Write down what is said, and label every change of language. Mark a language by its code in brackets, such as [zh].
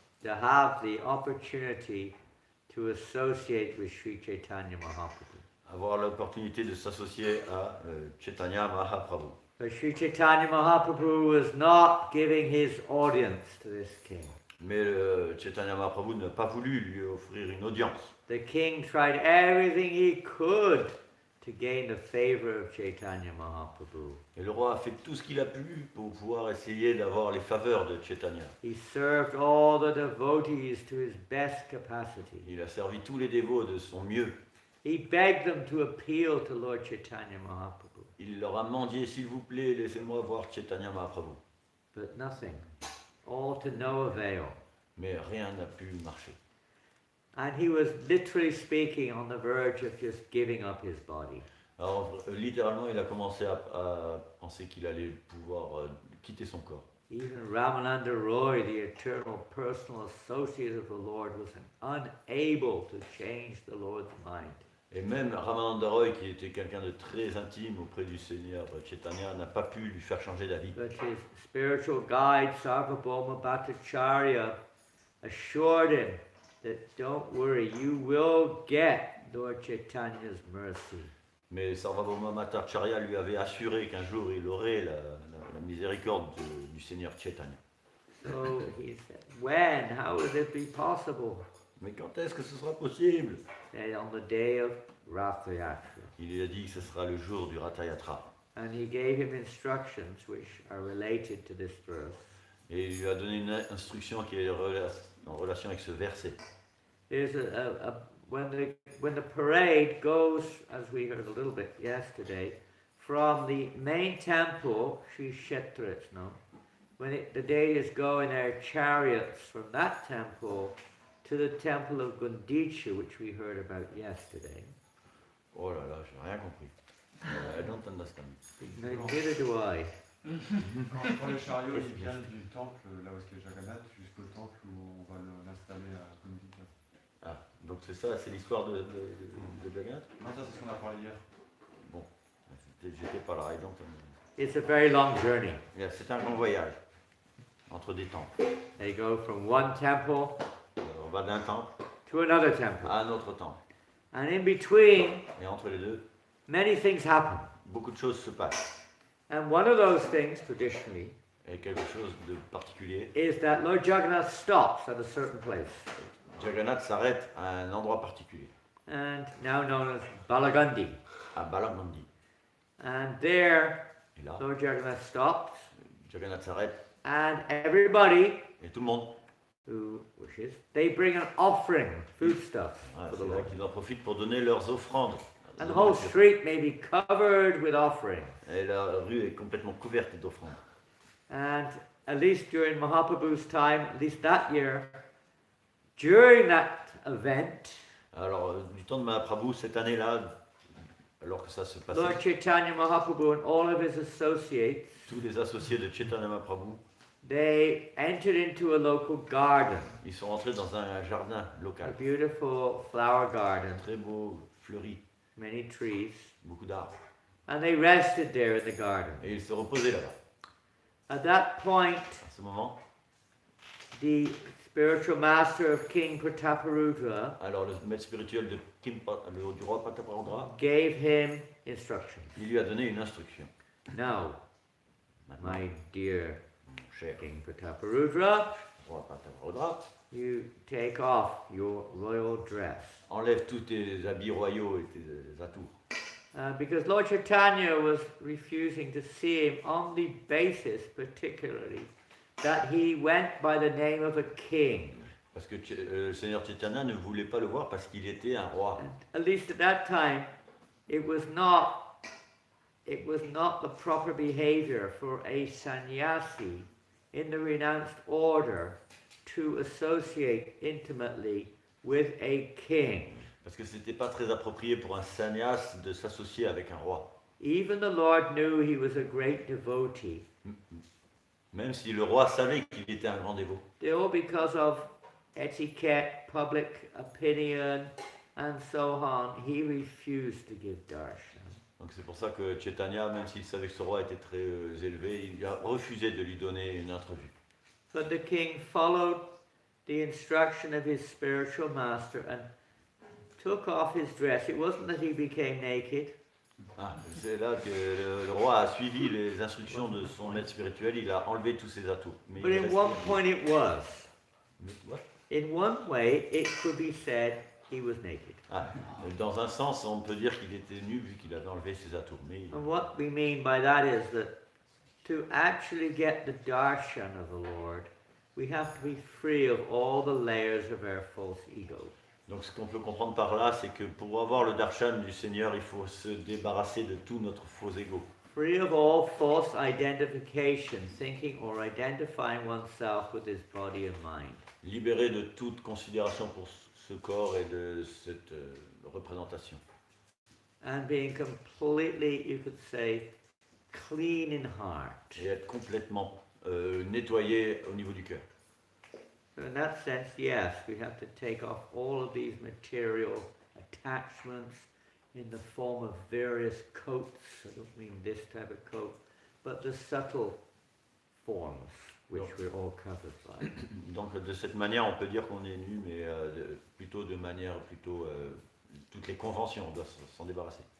[en] To have the opportunity to associate with Sri Chaitanya Mahaprabhu. [fr] Avoir l'opportunité de s'associer à Chaitanya Mahaprabhu. [en] But Sri Chaitanya Mahaprabhu was not giving his audience to this king. [fr] Mais Chaitanya Mahaprabhu n'a pas voulu lui offrir une audience. [en] The king tried everything he could to gain the favor of Chaitanya Mahaprabhu. [fr] Et le roi a fait tout ce qu'il a pu pour pouvoir essayer d'avoir les faveurs de Chaitanya. [en] He served all the devotees to his best capacity. [fr] Il a servi tous les dévots de son mieux. [en] He begged them to appeal to Lord Chaitanya Mahaprabhu. [fr] Il leur a mendié, s'il vous plaît, laissez-moi voir Chaitanya Mahaprabhu. [en] But nothing. All to no avail. [fr] Mais rien n'a pu marcher. [en] And he was literally speaking on the verge of just giving up his body. [fr] Alors, littéralement, il a commencé à penser qu'il allait pouvoir quitter son corps. [en] Even Ramananda Roy, the eternal personal associate of the Lord, was unable to change the Lord's mind. [fr] Et même Ramananda Roy, qui était quelqu'un de très intime auprès du Seigneur Chaitanya, n'a pas pu lui faire changer d'avis. [en] But his spiritual guide, Sarvabhauma Bhattacharya, assured him that don't worry, you will get Lord Chaitanya's mercy. [fr] Mais Sarvabhauma Bhattacharya lui avait assuré qu'un jour il aurait la miséricorde du Seigneur Chaitanya. [en] So he said, when? How would it be possible? [fr] Mais quand est-ce que ce sera possible? [en] And on the day of Rath Yatra. [fr] Il lui a dit que ce sera le jour du Ratha Yatra. [en] And he gave him instructions which are related to this verse. [fr] Et il lui a donné une instruction qui est en relation avec ce verset. [en] There's when the parade goes, as we heard a little bit yesterday, from the main temple, Sri Kshetra, it's known, when the deities go in their chariots from that temple to the temple of Gundicha, which we heard about yesterday. [fr] Oh là là, j'ai rien compris. [en] I don't understand. Neither do I. [fr] Quand les chariots ils viennent du temple, là où est Jagannath, jusqu'au temple où on va l'installer à Gundicha. Ah, donc c'est ça, c'est l'histoire de Jagannath? Non, ça c'est ce qu'on a parlé hier. Bon, j'étais pas là, [en] I don't understand. It's a very long journey. Yeah, [fr] c'est un grand voyage entre des temples. [en] They go from one temple [fr] On va d'un temple [en] to another temple. [fr] à un autre temple. [en] And in between, [fr] Et entre les deux, [en] many things happen. [fr] beaucoup de choses se passent. [en] And one of those things, traditionally, [fr] Et quelque chose de particulier, [en] is that Lord Jagannath stops at a certain place, [fr] Jagannath s'arrête à un endroit particulier, [en] and now known as Balagandi. [fr] à Balagandi. [en] And there, [fr] Et là, [en] Lord Jagannath stops, [fr] Jagannath s'arrête [en] and everybody [fr] et tout le monde, [en] who wishes, they bring an offering, foodstuff, ah, for [fr] c'est [en] the [fr] là [en] Lord. [fr] qu'ils en profitent pour donner leurs offrandes. [en] And the whole street may be covered with offerings. [fr] Et la rue est complètement couverte d'offrandes. [en] And at least during Mahaprabhu's time, at least that year, during that event, [fr] Alors, du temps de Mahaprabhu, cette année-là, alors que ça se passait, [en] Lord Chaitanya Mahaprabhu and all of his associates, [fr] tous les associés de Chaitanya Mahaprabhu, [en] they entered into a local garden, [fr] ils sont rentrés dans un jardin [en] a local, beautiful flower garden, [fr] très beau, fleuri, [en] many trees, [fr] beaucoup d'arbres. [en] and they rested there in the garden. [fr] Et ils se reposaient là-bas. [en] At that point, [fr] À ce moment, [en] the spiritual master of King Prataparudra [fr] alors le maître spirituel de du roi Prataparudra, [en] gave him instructions. [fr] il lui a donné une instruction. [en] Now, [fr] Maintenant, [en] my dear [fr] mon cher [en] King Prataparudra, [fr] roi Prataparudra, [en] you take off your royal dress. [fr] enlève tous tes habits royaux et tes atours. [en] Because Lord Chaitanya was refusing to see him on the basis, particularly, that he went by the name of a king. [fr] Parce que le Seigneur Chaitanya ne voulait pas le voir parce qu'il était un roi. [en] And at least at that time, it was not the proper behavior for a sannyasi in the renounced order to associate intimately with a king. [fr] Parce que c'était pas très approprié pour un sannyas de s'associer avec un roi. [en] Even the Lord knew he was a great devotee. [fr] Même si le roi savait qu'il était un grand dévot. [en] Still, because of etiquette, public opinion, and so on, he refused to give darshan. [fr] Donc c'est pour ça que Chaitanya, même s'il savait que ce roi était très élevé, il a refusé de lui donner une entrevue. [en] But the king followed the instruction of his spiritual master and took off his dress. It wasn't that he became naked. [fr] Ah, c'est là que le roi a suivi les instructions de son maître spirituel, il a enlevé tous ses atours. Mais [en] But [fr] il [en] in [fr] restait [en] one [fr] nu. [en] point it was. [fr] Mais [en] what? In one way, it could be said he was naked. [fr] Ah, dans un sens, on peut dire qu'il était nu vu qu'il avait enlevé ses atours. Mais [en] And what we mean by that is that to actually get the darshan of the Lord, we have to be free of all the layers of our false ego. [fr] donc ce qu'on peut comprendre par là, c'est que pour avoir le darshan du Seigneur, il faut se débarrasser de tout notre faux ego. [en] Free of all false identification, thinking or identifying oneself with his body and mind. [fr] Libéré de toute considération pour ce corps et de cette représentation. [en] And being completely, you could say, clean in heart. [fr] Et être complètement nettoyé au niveau du cœur. [en] So in that sense, yes, we have to take off all of these material attachments in the form of various coats. I don't mean this type of coat, but the subtle forms which we're all covered by. [fr] Donc de cette manière, on peut dire qu'on est nu, mais plutôt de manière toutes les conventions, on doit s'en débarrasser.